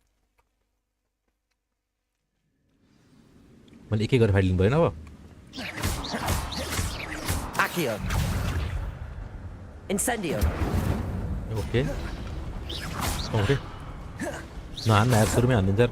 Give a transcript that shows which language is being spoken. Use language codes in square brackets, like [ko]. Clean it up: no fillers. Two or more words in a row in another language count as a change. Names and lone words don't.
[ne] मैले एकै गरेर फाइट लिनु भएन अब Accio. Incendio. [en] okay okay [ne] नहान यार सुरु में हानिदिन्छ यार